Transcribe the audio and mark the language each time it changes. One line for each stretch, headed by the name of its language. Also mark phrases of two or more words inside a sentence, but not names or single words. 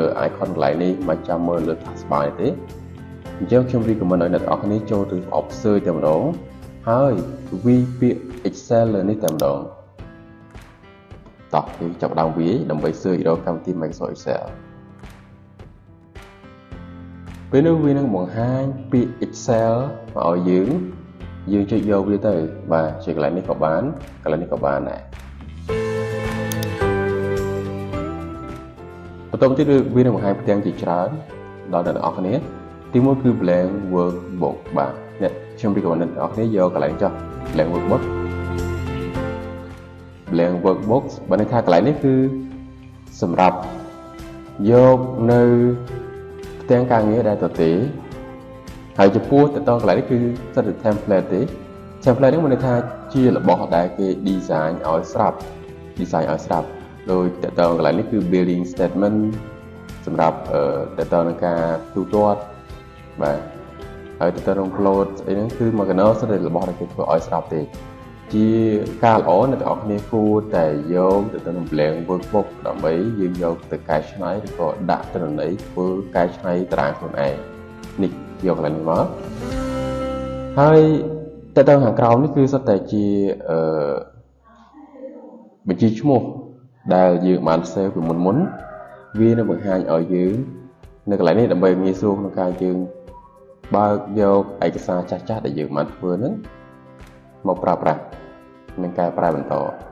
Khmer: icon កន្លែងនេះមកចាំមើលលើ taskbar ទេអញ្ចឹងខ្ញុំ recommend ឲ្យអ្នកនរគ្នាចូលទៅប្រអប់ search តែម្ដងហើយវាយពាក្យ Excel លើនេះតែម្ដងតោះយើងចាប់ដើមវាយដើម្បី search រកកម្មវិធី Microsoft Excel ពេលនោះវានឹងបង្ហាញពី Excel មកឲ្យយើងចុចយកវាទៅបាទជាកន្លែងនេះក៏បានកន្លែងនេះក៏បានដែរ បន្តមកទៀតវានឹងបង្ហាញផ្ទាំងជាច្រើនដល់អ្នកនរអគ្នាទីមួយគឺ
English: blank workbook
Khmer: បាទអ្នកខ្ញុំរីករាយអ្នកនរអគ្នាយកកន្លែងចុះ
English: blank workbook
Khmer: បើន័យថាកន្លែងនេះគឺសម្រាប់យកនៅផ្ទាំងការងារដែលទទេហើយចំពោះទៅដល់កន្លែង នេះគឺសិតតែ template ទេ template នេះមានន័យថាជារបស់ដែលគេ design ឲ្យស្រាប់ដោយទៅដល់កន្លែងនេះគឺ
English: building statement
Khmer: សម្រាប់ទៅដល់នឹងការទូទាត់បាទហើយទៅដល់ upload អីហ្នឹងគឺមកកណោសិតតែរបស់ដែលគេធ្វើឲ្យស្រាប់ទេជាការល្អអ្នកទាំងអស់គ្នាគួរតែយកទៅនឹង
English: blank workbook
Khmer: ដើម្បីយើងយកទៅកែច្នៃឬក៏ដាក់ទិន្នន័យធ្វើកែច្នៃតារាងខ្លួនឯងនេះយកកន្លែងនេះមកហើយទៅដល់ខាងក្រោមនេះគឺសុទ្ធតែជា បញ្ជីឈ្មោះដែលយើងបាន save ពីមុនវានឹងបង្ហាញឲ្យយើងនៅកន្លែងនេះដើម្បីងាយស្រួលក្នុងការយើងបើកយកឯកសារចាស់ៗដែលយើងបានធ្វើហ្នឹងមកប្រើប្រាស់នឹងការប្រើបន្តអ